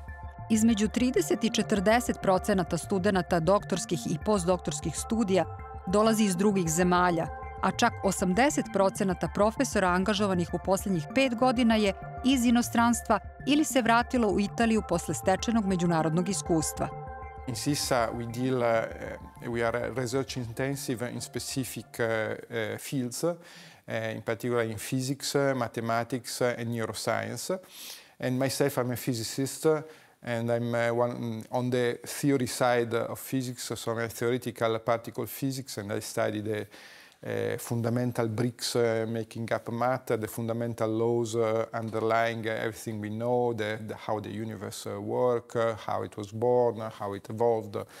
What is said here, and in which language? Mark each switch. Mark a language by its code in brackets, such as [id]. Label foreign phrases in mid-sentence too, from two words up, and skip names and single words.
[sr] Između 30 i 40% studenata doktorskih i postdoktorskih studija dolazi iz drugih zemalja, a čak 80% profesora angažovanih u posljednjih 5 godina je iz inostranstva ili se vratilo u Italiju posle stečenog međunarodnog iskustva. [en] In SISA, we are research intensive in specific fields, in particular in physics, mathematics, and neuroscience. And myself, I'm a physicist, and I'm on the theory side of physics, so I'm a theoretical particle physics, and I study the fundamental bricks making up matter, the fundamental laws underlying everything we know, how the universe works, how it was born, how it evolved.